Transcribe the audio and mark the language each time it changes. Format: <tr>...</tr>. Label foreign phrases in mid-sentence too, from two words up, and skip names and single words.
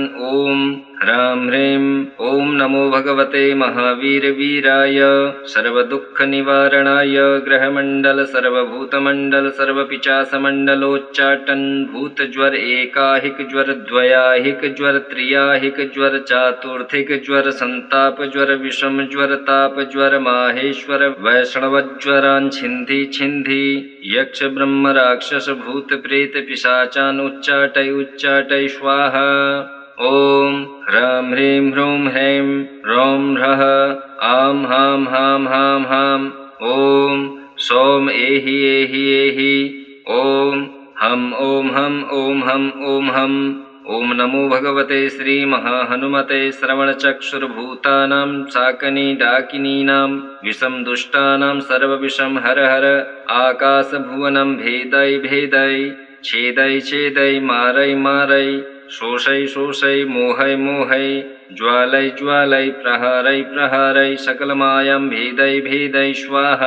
<sa>ओम ह्रां ह्रीं ओम नमो भगवते महावीर वीराय सर्वदुःख निवारणाय ग्रहमण्डल सर्वभूतमण्डल सर्वपिशाचमण्डलोच्चाटन भूत ज्वर एकाहिक ज्वर द्वयाहिक ज्वर त्रियाहिक ज्वर चातुर्थिक ज्वर संताप ज्वर विषम ज्वर ताप ज्वर माहेश्वर वैष्णव ज्वरान् छिन्धि छिन्धि यक्ष ब्रह्म राक्षस भूत प्रेत पिशाचान् उच्चाटय उच्चाटय स्वाहा। ओम ह्रां ह्रीं ह्रूं ह्रैं ह्रौं ह्रः आं हां हां हां हां। ओम सोम एहि एहि एहि ओम हम ओम हम ओम हम ओम हम। ओम नमो भगवते श्री महाहनुमते श्रवणचक्षुर्भूतानां शाकनी डाकिनीनां विषम दुष्टानां सर्वविषम हर हर। आकाशभुवनं भेदै भेदै छेदै छेदै मारै मारै शोषै शोषै मोहै मोहै ज्वालै ज्वालै प्रहारै प्रहारै सकलमायां भेदै भेदै स्वाहा।</sa>